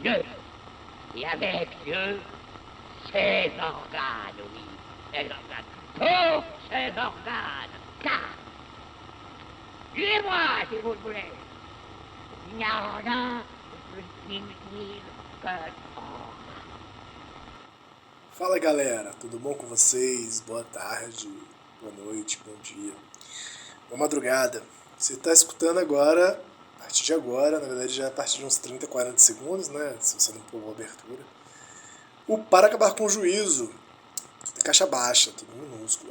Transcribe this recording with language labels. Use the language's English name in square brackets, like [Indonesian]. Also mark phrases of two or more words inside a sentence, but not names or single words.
[French] Dieu, et avec Dieu, ses organes, oui, ses organes, tous ses organes, car, tuez-moi si vous le voulez, il n'y a rien de plus inutile que [Portuguese] Fala galera, tudo bom com vocês? Boa tarde, boa noite, bom dia, boa madrugada. Você está escutando agora, a partir de agora, na verdade já é a partir de uns 30, 40 segundos, né? Se você não pulou a abertura. O Para Acabar com o Juízo, tudo em caixa baixa, tudo em minúsculo.